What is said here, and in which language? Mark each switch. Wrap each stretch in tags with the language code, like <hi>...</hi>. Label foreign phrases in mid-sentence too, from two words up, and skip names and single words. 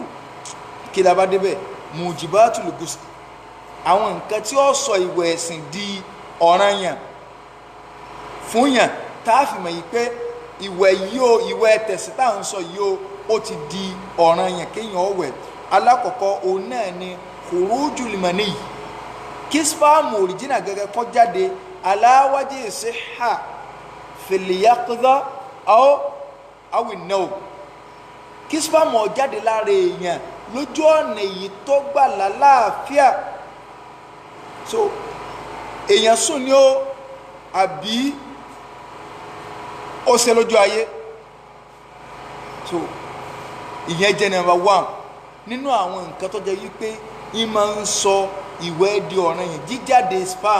<yo>Kí la bá débẹ̀</yo> <ar>موجبات الغسل,</ar> <yo>àwọn nǹkan tí ó sọ ìwẹ̀ ẹ̀sìn di ọ̀ranyàn fún yàn tá a fi mọ̀ yìí pé ìwẹ̀ yìí o, ìwẹ̀ tẹ̀sí tá à ń sọ yìí o, ó ti di ọ̀ranyàn kéèyàn ó wẹ̀. Alákọ̀ọ́kọ́ òun náà ni</yo> <ar>خروج المني,</ar> <yo>kí</yo> <en>spáàmù òrìjínà</en> <yo>gẹ́gẹ́ kó jáde</yo> <ar>على وجه الصحة في اليقظة أو النوم,</ar> <yo>kí spáàmù ó jáde lára èèyàn lójú ọ̀nà èyí tó gbà lálàáfíà. So èèyàn sùn ni ó àbí ó ṣe lójú ayé. So ìyẹn jẹ́</yo> <en>number one</en> <yo>nínú àwọn nǹkan tó jẹ́ wípé ìmọ̀ ń sọ ìwẹ̀ di ọ̀ranyàn, jíjáde sperm.</yo>